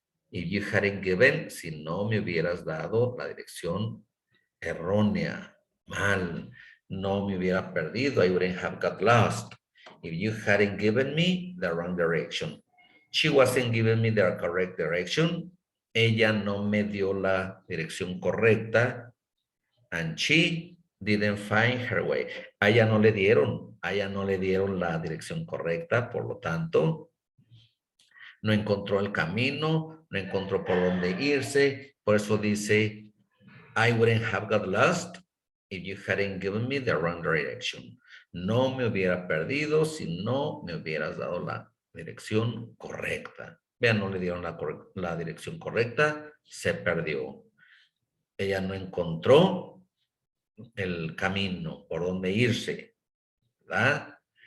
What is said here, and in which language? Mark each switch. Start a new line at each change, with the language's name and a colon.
English: If you hadn't given,
Spanish: si no me hubieras dado la dirección errónea, mal, no me hubiera perdido.
English: I wouldn't have got lost. If you hadn't given me the wrong direction. She wasn't giving me the correct direction.
Spanish: Ella no me dio la dirección correcta.
English: And she didn't find her way.
Spanish: A ella no le dieron la dirección correcta, por lo tanto, no encontró el camino, no encontró por dónde irse. Por eso dice,
English: I wouldn't have got lost if you hadn't given me the wrong direction.
Spanish: No me hubiera perdido si no me hubieras dado la dirección correcta. Vean, no le dieron la dirección correcta, se perdió. Ella no encontró el camino por donde irse, ¿verdad?